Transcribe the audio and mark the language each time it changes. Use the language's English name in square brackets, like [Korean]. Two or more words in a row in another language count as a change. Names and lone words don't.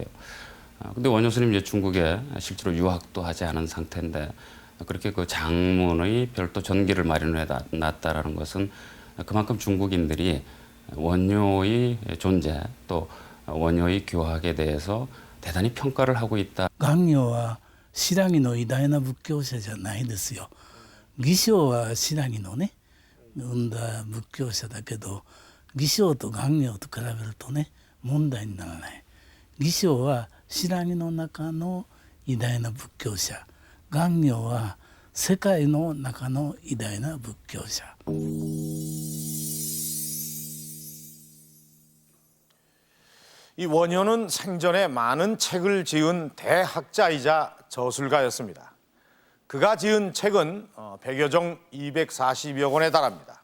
[Korean] 근데 원효 스님 이제 중국에 실제로 유학도 하지 않은 상태인데 그렇게 그 장문의 별도 전기를 마련해 놨다라는 것은 그만큼 중국인들이 원효의 존재 또 원효의 교학에 대해서 대단히 평가를 하고 있다. [Japanese] 願行は新羅の偉大な仏教者じゃないですよ。義性は新羅のね生んだ仏教者だけど、義性と願行と比べるとね問題にならない。義性は新羅の中の偉大な仏教者、願行は世界の中の偉大な仏教者。 [Korean] 이 원효는 생전에 많은 책을 지은 대학자이자 저술가였습니다. 그가 지은 책은 100여 종 240여 권에 달합니다.